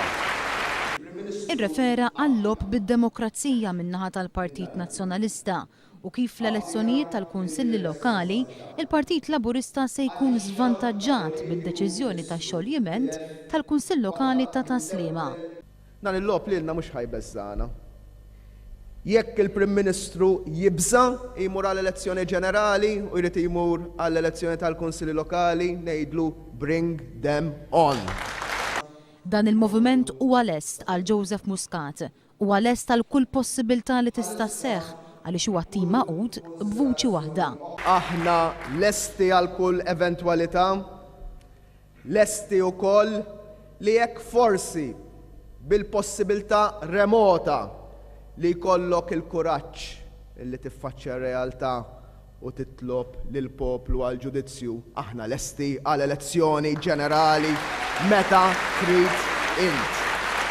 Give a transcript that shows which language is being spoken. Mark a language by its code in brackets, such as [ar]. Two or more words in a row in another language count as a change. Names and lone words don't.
[mt] Irrefera għall-lob bid-demokrazija min-naħa tal-Partit Nazzjonalista u kif l-elezzjonijiet tal-Kunsilli Lokali il-Partit Laburista se jkun żvantaġġat bid-deċiżjoni tax-xogħliment tal-Kunsill Lokali ta' Taslima. Dan il-lob lilna mhux ħajbeżżana. Jekk il-Prim Ministru jibża jmur għall-elezzjoni ġenerali u jrid jmur għall-elezzjoni tal-Kunsilli Lokali ngħidlu [en] bring them on. [mt] Dan il-moviment huwa lest għal Joseph Muscat u lest għal kull possibilità li tista' sseħħ għaliex huwa tim maqud b'vuċi waħda. Aħna lesti għal kull eventwalità, lesti wkoll li jekk forsi bil-possibilità remota li jkollok il-kuraġġ li tiffaċċja r-realtà u titlob lil poplu għal ġudizzju, aħna lesti għal elezzjoni ġenerali meta trid int.